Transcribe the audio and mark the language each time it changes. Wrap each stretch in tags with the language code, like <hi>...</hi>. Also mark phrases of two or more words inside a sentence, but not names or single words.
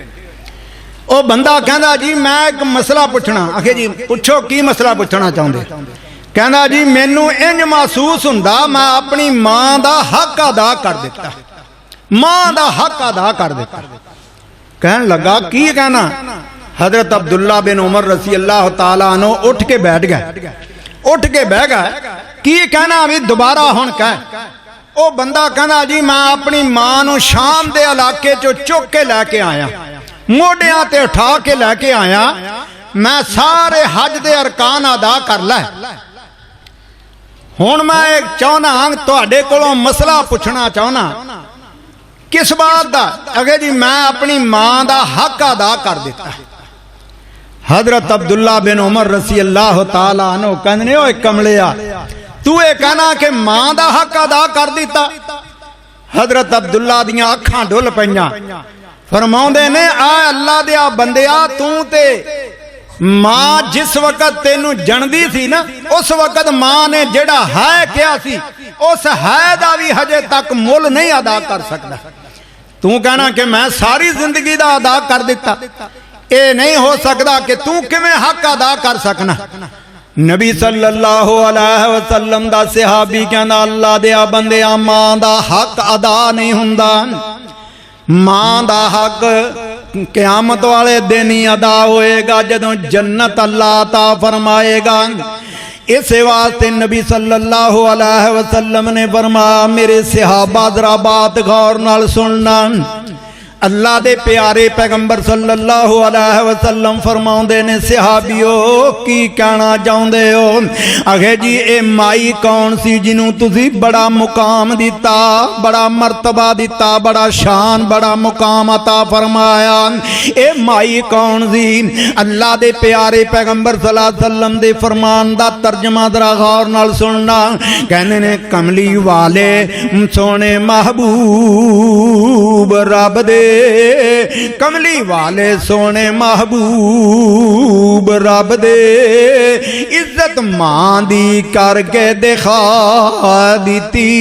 <pa>او بندہ کہندا جی میں ایک مسئلہ پچھنا. آکھے جی پچھو، کی مسئلہ پچھنا چاہندے؟ کہندا جی مینوں انج محسوس ہندا میں اپنی ماں دا حق ادا کر دتا، ماں دا حق ادا کر دتا. کہن لگا کی کہنا? حضرت عبداللہ بن عمر</pa> <ar>رضي الله تعالى عنه</ar> <pa>اٹھ کے بیٹھ گئے، اٹھ کے بہہ گئے. کی کہنا بھی دوبارہ ہن کہہ. او بندہ کہنا جی میں اپنی ماں نوں شام دے علاقے چوں چک کے لے کے آیا، موڈھیاں تے اٹھا کے لے کے آیا، میں سارے حج دے ارکان ادا کر لئے. ہن میں چاہنا تہاڈے کولوں مسئلہ پچھنا چاہنا. کس بات دا? اگے جی میں اپنی ماں دا حق ادا کر دتا. حضرت عبداللہ بن عمر</pa> <ar>رضي الله تعالى عنه</ar> <pa>کہندے، اوئے کملیا تو ایہہ کہنا کہ ماں دا حق ادا کر دتا? حضرت عبداللہ دیاں اکھاں ڈل پئیاں. فرماؤندے نے، آ اللہ دیا بندیا تو تے ماں جس ویلے تینوں جندی سی نا، اس ویلے ماں نے جیہڑا ہے کیتا سی، اس ہے دا بھی ہجے تک مل نہیں ادا کر سکدا. تو کہنا کہ میں ساری زندگی دا ادا کر دتا، ایہہ نہیں ہو سکدا کہ تو کویں حق ادا کر سکنا. نبی</pa> <ar>صلى الله عليه وسلم</ar> <pa>دا صحابی کہندا، اللہ دیا بندیا ماں دا حق ادا نہیں ہندا، ماں دا حق قیامت والے دن ہی ادا ہووے گا جدوں جنت اللہ عطا فرمائے گا. اس واسطے نبی</pa> <ar>صلى الله عليه وسلم</ar> <pa>نے فرمایا، میرے صحابہ ذرا گل غور نال سننا. اللہ دے پیارے پیغمبر</pa> <ar>صلى الله عليه وسلم</ar> <pa>فرماؤندے نے، صحابیو کی کہنا چاہندے ہو? آکھے جی ایہہ مائی کون سی جنہوں تسیں وڈا مقام دتا، وڈا مرتبہ دتا، وڈی شان وڈا مقام عطا فرمایا? ایہہ مائی کون سی? اللہ دے پیارے پیغمبر</pa> <ar>صلى الله عليه وسلم</ar> <pa>دے فرمان دا ترجمہ ذرا غور نال سننا. کہندے نے، کملی والے سوہنے محبوب رب دے، کملی والے سوہنے محبوب رب دے، عزت ماں دی کر کے دکھا دتی.</pa>